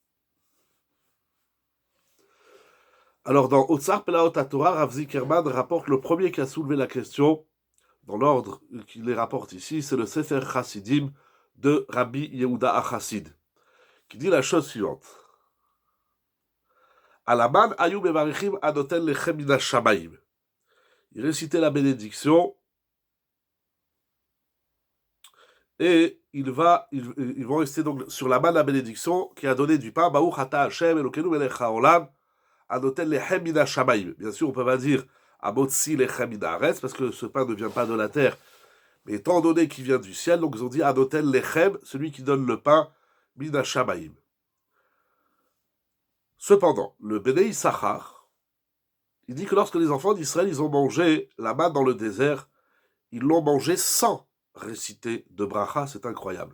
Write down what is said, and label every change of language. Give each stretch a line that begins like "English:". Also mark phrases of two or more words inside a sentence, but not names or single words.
French: Alors, dans Otsar Pelaot HaTorah, Rav Zikerman rapporte le premier qui a soulevé la question, dans l'ordre qu'il les rapporte ici, c'est le Sefer Chassidim de Rabbi Yehuda HaChassid, qui dit la chose suivante.
Hebrew: על המן היו מברכים הנותן לחם מן השמים.
French: Il récitait la bénédiction et ils vont rester donc sur la manne la bénédiction qui a donné du pain.
Hebrew: ברוך אתה השם אלוקינו מלך העולם הנותן לחם מן השמים.
French: Bien sûr, on peut pas dire
Hebrew: המוציא לחם מן הארץ
French: parce que ce pain ne vient pas de la terre, mais étant donné qu'il vient du ciel, donc ils ont dit
Hebrew: הנותן לחם,
French: celui qui donne le pain
Hebrew: מן השמים.
French: Cependant, le Béné Issachar, il dit que lorsque les enfants d'Israël ils ont mangé la manne dans le désert, ils l'ont mangé sans réciter de bracha, c'est incroyable.